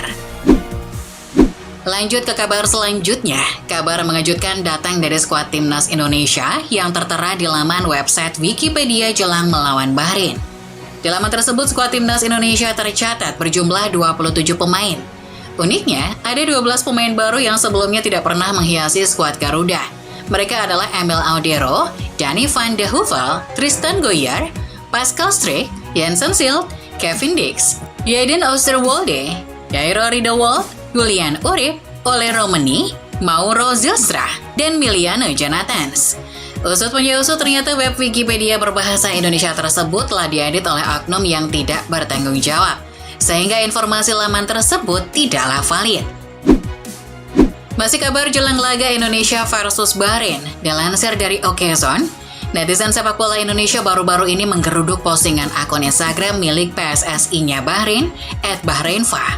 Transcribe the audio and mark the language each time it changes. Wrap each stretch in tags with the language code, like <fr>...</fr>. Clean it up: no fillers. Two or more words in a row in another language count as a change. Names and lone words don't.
<id>Lanjut ke kabar selanjutnya, kabar mengejutkan datang dari skuad timnas Indonesia yang tertera di laman website Wikipedia jelang melawan Bahrain. Di laman tersebut, skuad timnas Indonesia tercatat berjumlah 27 pemain. Uniknya, ada 12 pemain baru yang sebelumnya tidak pernah menghiasi skuad Garuda. Mereka adalah Emil Audero, Danny van de Heuvel, Tristan Goyer, Pascal Struijk, Jensen Silt, Kevin Dix, Jaden Oosterwolde, Jairo Ridderwolf, Julian Urip, Ole Romani, Mauro Zylstra, dan Miliano Jonathans. Usut punya usut, ternyata web Wikipedia berbahasa Indonesia tersebut telah diedit oleh oknum yang tidak bertanggung jawab, sehingga informasi laman tersebut tidaklah valid. Masih kabar jelang laga Indonesia versus Bahrain, dilansir dari Okezone, netizen sepak bola Indonesia baru-baru ini menggeruduk postingan akun Instagram milik PSSI-nya Bahrain, @Bahrainfa.</id>